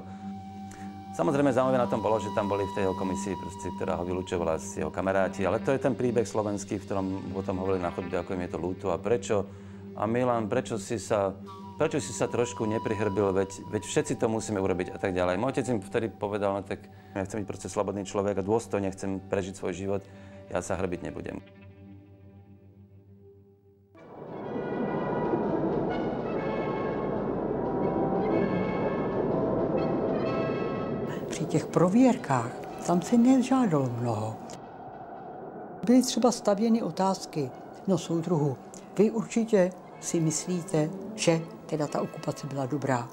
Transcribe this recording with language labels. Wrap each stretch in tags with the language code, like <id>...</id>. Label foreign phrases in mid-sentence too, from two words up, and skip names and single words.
<sk>Samozrejme zaujímavé na tom bolo, že tam boli v tej jeho komisii, proste, ktorá ho vylúčovala z jeho kamaráti, ale to je ten príbeh slovenský, v ktorom o tom hovorili na chodbe, ako im je to ľúto a prečo. A Milan, prečo si sa trošku neprihrbil, veď všetci to musíme urobiť a tak ďalej. Môj otec im vtedy povedal, no tak ja chcem byť proste slobodný človek a dôstojne chcem prežiť svoj život, ja sa hrbiť nebudem.</sk> <cs>Při těch prověrkách tam se nežádalo mnoho. Byly třeba stavěny otázky, no soudruhu, vy určitě si myslíte, že teda ta okupace byla dobrá.</cs>